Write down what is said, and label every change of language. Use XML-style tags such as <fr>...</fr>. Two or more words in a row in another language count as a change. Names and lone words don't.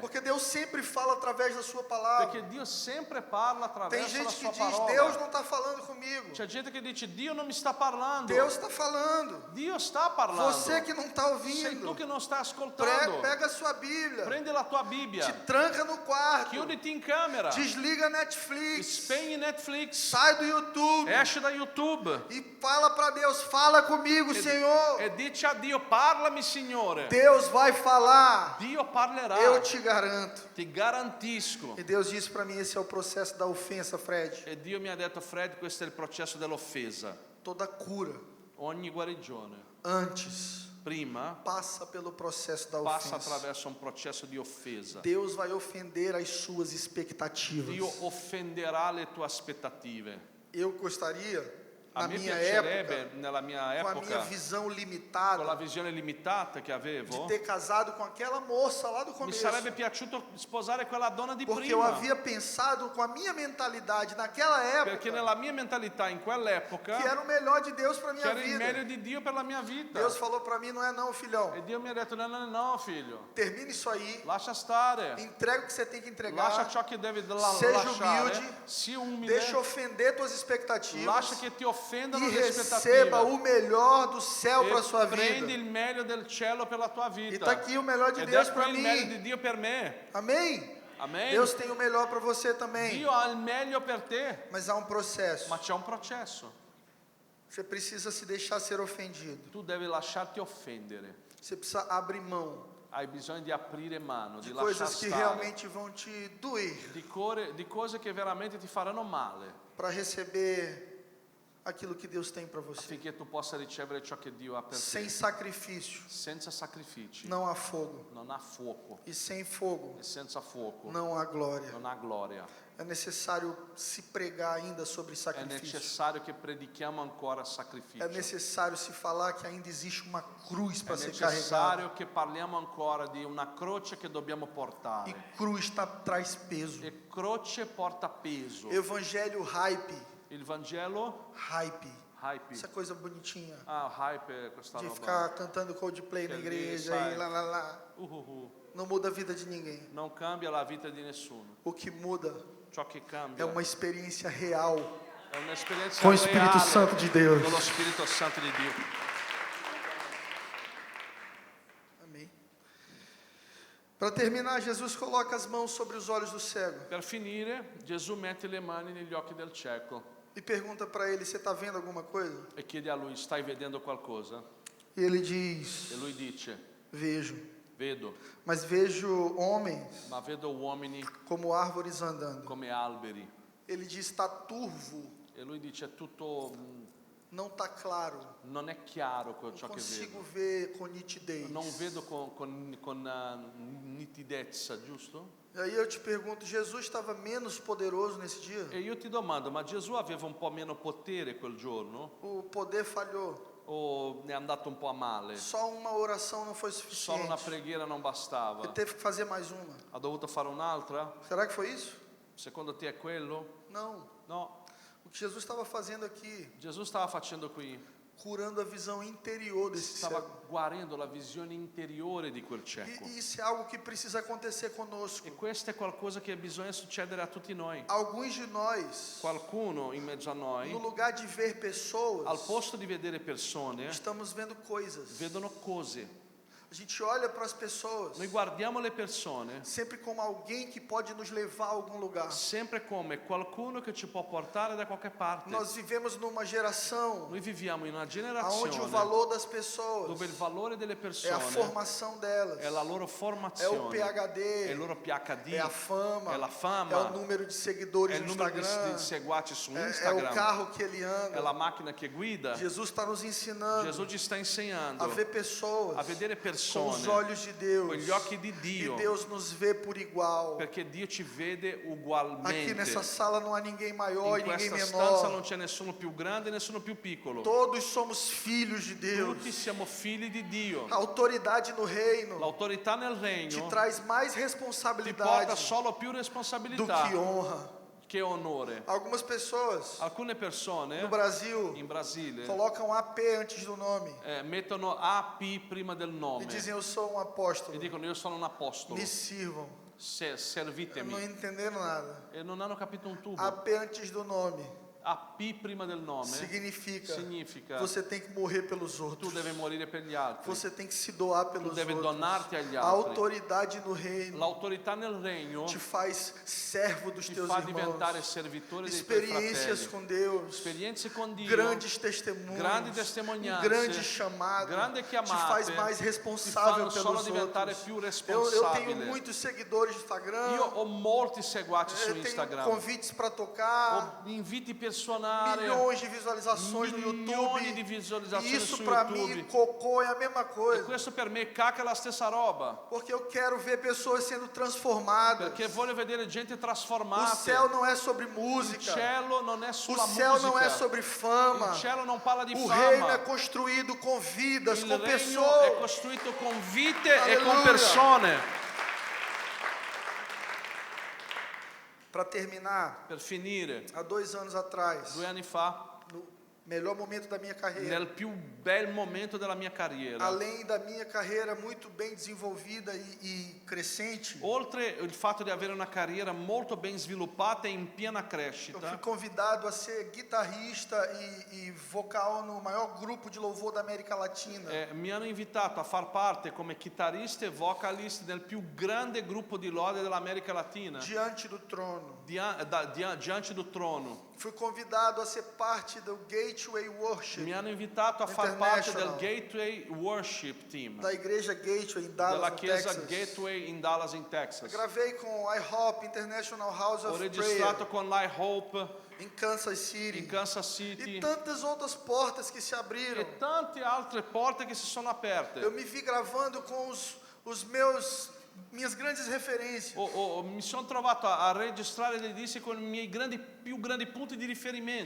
<pt>Porque Deus sempre fala através da sua palavra.</pt> <it>Perché Dio sempre parla</it> <pt>Tem</pt> <it>attraverso la</it> <pt>gente que</pt> <it>sua</it> <pt>diz:</pt> <it>parola.</it> <pt>Deus não está falando comigo.</pt> <it>C'è gente che dice: Dio non mi sta parlando.</it> <pt>Deus está falando.</pt> <it>Dio sta parlando.</it> <pt>Você que não está</pt> <it>Sei tu</it> <pt>ouvindo,</pt> <it>che non stai ascoltando.</it> <pt>pega a sua Bíblia,</pt> <it>Prendi la tua Bibbia,</it> <pt>te tranca no quarto,</pt> <it>chiuditi in camera,</it> <pt>desliga Netflix,</pt> <it>spegni Netflix,</it> <pt>Sai do YouTube</pt> <it>esce da YouTube</it> <pt>e fala para Deus, fala comigo, Senhor.</pt> <it>e dice a Dio, parlami Signore.</it> <pt>Deus vai falar,</pt> <it>Dio parlerà,</it> <pt>eu te garanto.</pt> <it>ti garantisco.</it> <pt>E Deus disse para mim, esse é o processo da ofensa, Fred.</pt> <it>E Dio mi ha detto, Fred, questo è il processo dell'offesa.</it> <pt>Toda cura,</pt> <it>Ogni guarigione,</it> <pt>antes,</pt> <it>prima,</it> <pt>passa pelo processo da</pt> <it>passa</it> <pt>ofensa.</pt> <it>attraverso un processo di offesa.</it> <pt>Deus vai ofender as suas expectativas.</pt> <it>Dio offenderà le tue aspettative.</it> <pt>Eu gostaria,</pt> <it>A</it> <pt>na</pt> <it>me</it> <pt>minha</pt> <it>piacerebbe,</it> <pt>época,</pt> <it>nella mia</it> <pt>com a minha</pt> <it>epoca,</it> <pt>visão</pt> <it>con la</it> <pt>limitada,</pt> <it>visione limitata che</it> <pt>de</pt> <it>avevo,</it> <pt>ter casado com aquela moça lá do</pt> <it>mi</it> <pt>começo.</pt> <it>sarebbe piaciuto sposare quella donna di</it> <pt>Porque eu</pt> <it>prima.</it> <pt>havia pensado com a minha mentalidade naquela</pt> <it>Perché</it> <pt>época</pt> <it>nella mia mentalità in quell'epoca</it> <pt>que era o melhor de Deus para</pt> <it>che</it> <pt>minha</pt> <it>era il meglio</it> <pt>vida.</pt> <it>di Dio per la mia vita.</it> <pt>Deus falou para mim, não é não, filhão.</pt> <it>E Dio mi ha detto, no, no, no, figlio,</it> <pt>Termine isso aí,</pt> <it>lascia stare.</it> <pt>entrega o que você tem que</pt> <it>Lascia</it> <pt>entregar,</pt> <it>ciò che devi</it> <pt>seja</pt> <it>lasciare.</it> <pt>humilde,</pt> <it>Sii umile.</it> <pt>deixa ofender tuas expectativas</pt> <it>Lascia che ti offendano</it> <pt>e</pt> <it>le</it> <pt>receba</pt> <it>aspettative.</it> <pt>o melhor do céu para</pt> <it>E</it> <pt>sua</pt> <it>prendi</it> <pt>vida.</pt> <it>il meglio del cielo per la tua</it> <pt>E</pt> <it>vita.</it> <pt>está aqui o melhor de</pt> <it>Ed</it> <pt>Deus</pt> <it>è</it> <pt>para</pt> <it>qui il meglio</it> <pt>mim.</pt> <it>di Dio per me.</it> <pt>Amém?</pt> <it>Amen.</it> <pt>Deus tem o melhor para você também.</pt> <it>Dio ha il meglio per te.</it> <pt>Mas há um processo.</pt> <it>Ma c'è un processo.</it> <pt>Você precisa se deixar ser ofendido.</pt> <it>Tu devi lasciarti offendere.</it> <pt>Você precisa abrir mão</pt> <it>Hai bisogno di aprire mano,</it> <pt>de</pt> <it>di lasciare</it> <pt>coisas que</pt> <it>stare.</it> <pt>realmente vão te doer</pt> <it>Di cose che veramente ti faranno male,</it> <pt>para receber aquilo que Deus tem para você.</pt> <it>affinché tu possa ricevere ciò che Dio ha per</it> <pt>Sem</pt> <it>te.</it> <pt>sacrifício</pt> <it>Senza sacrifici</it> <pt>não há fogo.</pt> <it>non ha fuoco,</it> <pt>E sem fogo</pt> <it>e senza fuoco</it> <pt>não há glória.</pt> <it>non ha gloria.</it> <pt>É necessário se pregar ainda sobre</pt> <it>È</it> <pt>sacrifício.</pt> <it>necessario che predichiamo ancora sacrificio.</it> <pt>É necessário se falar que ainda existe uma cruz</pt> <it>È</it> <pt>para ser carregada.</pt> <it>necessario che parliamo ancora di una croce che dobbiamo</it> <pt>E</pt> <it>portare.</it> <pt>cruz traz peso.</pt> <it>E croce porta peso.</it> <pt>Evangelho hype.</pt> <it>Il Vangelo,</it> <pt>Hype.</pt> <it>hype.</it> <pt>Essa coisa bonitinha.</pt> <it>Ah, hype è questa</it> <pt>De</pt> <it>roba.</it> <pt>ficar cantando Coldplay na</pt> <it>Que</it> <pt>igreja</pt> <it>sai.</it> <pt>e lá, lá, lá. Uhuhu. Não muda a vida de ninguém.</pt> <it>Non cambia la vita di nessuno.</it> <pt>O que muda</pt> <it>Ciò che cambia</it> <pt>é uma experiência real</pt> <it>è un'esperienza</it> <pt>com o Espírito</pt> <it>reale</it> <pt>Santo de Deus.</pt> <it>con lo Spirito Santo di Dio.</it> <pt>Amém. Para terminar, Jesus coloca as mãos sobre os olhos do cego</pt> <it>Per finire, Gesù mette le mani negli occhi del cieco</it> <pt>e pergunta para ele: você está vendo alguma coisa?</pt> <it>e chiede a lui, stai vedendo qualcosa?</it> <pt>E ele diz:</pt> <it>E lui dice,</it> <pt>vejo,</pt> <it>vedo,</it> <pt>mas vejo homens</pt> <it>ma vedo uomini</it> <pt>como árvores andando.</pt> <it>come alberi.</it> <pt>Ele diz: está turvo,</pt> <it>E lui dice, è tutto,</it> <pt>não está claro,</pt> <it>non è chiaro</it> <pt>não</pt> <it>ciò che</it> <pt>consigo</pt> <it>vedo.</it> <pt>ver com nitidez.</pt> <it>Non vedo con nitidezza, giusto?</it> <pt>E aí eu te pergunto: Jesus estava menos poderoso nesse dia?</pt> <it>E io ti domando, ma Gesù aveva un po' meno potere quel giorno?</it> <pt>O poder falhou.</pt> <it>O ne è andato un po' a male?</it> <pt>Só uma oração não foi</pt> <it>Solo una</it> <pt>suficiente.</pt> <it>preghiera non bastava?</it> <pt>Ele teve que fazer mais uma.</pt> <it>Ha dovuto fare un'altra?</it> <pt>Será que foi isso?</pt> <it>Secondo te è quello?</it> <pt>Não.</pt> <it>No.</it> <pt>O que Jesus estava fazendo aqui,</pt> <it>Gesù stava facendo qui,</it> <pt>curando a visão interior desse</pt> <it>stava</it> <pt>cego.</pt> <it>guarendo la visione interiore di quel cieco.</it> <pt>E isso é algo que precisa acontecer conosco.</pt> <it>E questo è qualcosa che bisogna succedere a tutti noi.</it> <pt>Alguns de nós,</pt> <it>Qualcuno in mezzo a noi,</it> <pt>no lugar de ver</pt> <it>al</it> <pt>pessoas,</pt> <it>posto di vedere persone,</it> <pt>estamos vendo coisas.</pt> <it>vedono cose.</it> <pt>A gente olha para as pessoas</pt> <it>Noi guardiamo le persone</it> <pt>sempre como alguém que pode nos levar a algum lugar.</pt> <it>sempre come qualcuno che ci può portare da qualche parte.</it> <pt>Nós vivemos numa geração</pt> <it>Noi viviamo in una</it> <pt>onde o</pt> <it>generazione</it> <pt>valor das pessoas</pt> <it>dove il valore delle</it> <pt>é a</pt> <it>persone</it> <pt>formação delas,</pt> <it>è la loro</it> <pt>é o</pt> <it>formazione, è</it> <pt>PhD,</pt> <it>il loro PhD,</it> <pt>é a fama,</pt> <it>è la fama,</it> <pt>é o número de seguidores</pt> <it>è il</it> <pt>no</pt> <it>numero di</it> <pt>Instagram,</pt> <it>seguaci su</it> <pt>é o</pt> <it>Instagram,</it> <pt>carro que ele</pt> <it>è la</it> <pt>anda.</pt> <it>macchina che guida.</it> <pt>Jesus está nos ensinando</pt> <it>Gesù ci sta insegnando</it> <pt>a ver pessoas</pt> <it>a vedere</it> <pt>com os</pt> <it>persone</it> <pt>olhos de Deus,</pt> <it>con gli occhi di</it> <pt>e</pt> <it>Dio,</it> <pt>Deus nos vê por igual.</pt> <it>perché Dio ci vede</it> <pt>Aqui</pt> <it>ugualmente.</it> <pt>nessa sala não há ninguém maior</pt> <it>In</it> <pt>e ninguém</pt> <it>questa stanza non</it> <pt>menor.</pt> <it>c'è nessuno più grande e nessuno più piccolo.</it> <pt>Todos somos filhos de Deus.</pt> <it>Tutti siamo figli di Dio.</it> <pt>A autoridade no reino</pt> <it>L'autorità nel</it> <pt>te</pt> <it>regno</it> <pt>traz mais</pt> <it>ti porta</it> <pt>responsabilidade</pt> <it>solo più</it> <pt>do</pt> <it>responsabilità</it> <pt>que honra.</pt> <it>che onore.</it> <pt>Algumas pessoas</pt> <it>Alcune persone</it> <pt>no Brasil</pt> <it>in Brasile</it> <pt>colocam AP antes do nome</pt> <it>mettono AP prima del</it> <pt>e</pt> <it>nome</it> <pt>dizem: eu sou um</pt> <it>e</it> <pt>apóstolo,</pt> <it>dicono io sono un apostolo,</it> <pt>me sirvam.</pt> <it>servitemi.</it> <pt>Não entenderam nada.</pt> <it>E non hanno capito un tubo.</it> <pt>AP antes do nome</pt> <it>A P prima del nome</it> <pt>significa você você tem que morrer pelos</pt> <it>tu</it> <pt>outros.</pt> <it>deve morire per gli altri.</it> <pt>Você tem que se doar</pt> <it>Tu</it> <pt>pelos</pt> <it>deve</it> <pt>outros.</pt> <it>donarti agli</it> <pt>A</pt> <it>altri.</it> <pt>autoridade no reino</pt> <it>L'autorità nel regno</it> <pt>te faz servo dos</pt> <it>ti</it> <pt>teus</pt> <it>fa diventare</it> <pt>irmãos.</pt> <it>servitore dei tuoi</it> <pt>Experiências</pt> <it>fratelli.</it> <pt>com Deus,</pt> <it>Esperienze con Dio,</it> <pt>grandes testemunhos,</pt> <it>grandi testimonianze,</it> <pt>grande chamado,</pt> <it>grande</it> <pt>te</pt> <it>chiamate,</it> <pt>faz mais</pt> <it>ti</it> <pt>responsável</pt> <it>fanno solo</it> <pt>pelos</pt> <it>diventare</it> <pt>outros.</pt> <it>più</it> <pt>Eu tenho</pt> <it>responsabile.</it> <pt>muitos seguidores no Instagram.</pt> <it>Io ho molti seguaci su</it> <pt>Eu tenho</pt> <it>Instagram,</it> <pt>convites para tocar,</pt> <it>ho inviti per suonare,</it> <pt>milhões de visualizações no</pt> <it>milioni di</it> <pt>YouTube.</pt> <it>visualizzazioni</it> <pt>E isso</pt> <it>su</it> <pt>para mim,</pt> <it>YouTube.</it> <pt>cocô é a mesma</pt> <it>E</it> <pt>coisa.</pt> <it>questo per me caca è la stessa roba,</it> <pt>Porque eu quero ver pessoas sendo transformadas.</pt> <it>perché voglio vedere gente</it> <pt>O</pt> <it>trasformata.</it> <pt>céu não é sobre</pt> <it>Il</it> <pt>música.</pt> <it>cielo non è</it> <pt>O</pt> <it>sulla</it> <pt>céu não é</pt> <it>musica.</it> <pt>sobre fama.</pt> <it>Il cielo non parla di</it> <pt>O reino é</pt> <it>fama.</it> <pt>construído com vidas,</pt> <it>Il</it> <pt>com</pt> <it>regno è</it> <pt>pessoas.</pt> <it>costruito con vite e con Alleluia. persone.</it> <pt>Para terminar,</pt> <it>Per finire,</it> <pt>há 2 anos atrás,</pt> <it>2 anni fa,</it> <pt>no melhor momento da minha carreira,</pt> <it>nel più bel momento della mia carriera,</it> <pt>além da minha carreira muito bem desenvolvida e crescente,</pt> <it>oltre il fatto di avere una carriera molto ben sviluppata e in piena</it> <pt>eu fui</pt> <it>crescita,</it> <pt>convidado a ser guitarrista e vocal no maior grupo de louvor da América Latina.</pt> <it>mi hanno invitato a far parte come chitarrista e vocalist nel più grande gruppo di lode dell'America Latina,</it> <pt>Diante do trono.</pt> <it>diante do trono.</it> <pt>Fui convidado a ser parte do Gateway Worship,</pt> <it>Mi hanno invitato a far parte del</it> <pt>International.</pt> <it>Gateway Worship Team,</it> <pt>da igreja Gateway em Dallas,</pt> <it>della</it> <pt>no</pt> <it>chiesa</it> <pt>Texas.</pt> <it>Gateway in Dallas, in Texas.</it> <pt>Gravei com IHOP, International House</pt> <it>Ho</it> <pt>of</pt> <it>registrato</it> <pt>Prayer,</pt> <it>con l'I Hope</it> <pt>em Kansas City.</pt> <it>in Kansas City</it> <pt>E tantas outras portas que se abriram.</pt> <it>e tante altre porte che si sono aperte.</it> <pt>Eu me vi gravando com minhas grandes referências.</pt> <it>Mi sono trovato a registrare dei dischi con i miei più grandi punti di riferimento.</it>